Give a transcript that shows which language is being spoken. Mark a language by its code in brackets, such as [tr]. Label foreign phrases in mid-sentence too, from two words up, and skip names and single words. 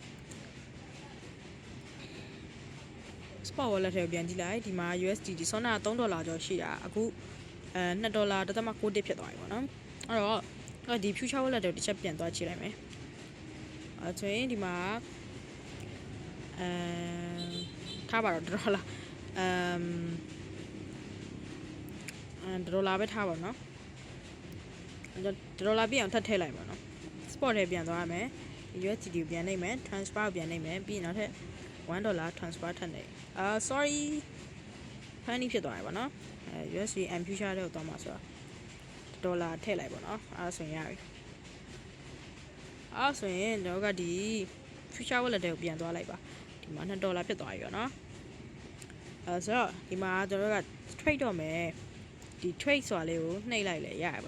[en] spot wallet [my] ထဲကိုပြန်ကြည့်လိုက်ဒီမှာ USDT ဆောင်းတာ$3ကျော်ရှိတာအခု$2.91ဖြစ်သွားပြီပေါ့နော်အဲ့တော့ဒီ [en] future wallet [my] တွေတစ်ချက်ပြန်သွားကြည့်လိုက်မယ်အဲ့ဆိုရင်ဒီမှာထားပါတော့$$ပဲထားပါနော် $ပြည့်အောင်ထပ်ထည့်လိုက်ပါနော် spot ထဲပြန်သွားရမယ် USDT ကိုပြန်နှိပ်မယ် transfer ကိုပြန်နှိပ်မယ်ပြီးရင်နောက်ထပ်$1 transfer ထပ်နှိပ် [en] sorry funny [my] ဖြစ်သွားပြီပေါ့နော် [en] USD and future [my] တွေကိုတော့မှာဆိုတော့$ထည့်လိုက်ပေါ့နော်အဲ့ဆိုရင်ရပြီ အဲ့ဆိုရင်ကျွန်တော်ကဒီ [en] future wallet [my] တွေကိုပြန်သွားလိုက်ပါဒီမှာ$ဖြစ်သွားပြီပေါ့နော်ဆိုတော့ဒီမှာကျွန်တော်က trade တော့မယ်ဒီ trade ဆိုတာလေးကိုနှိပ်လိုက်လေရရပါ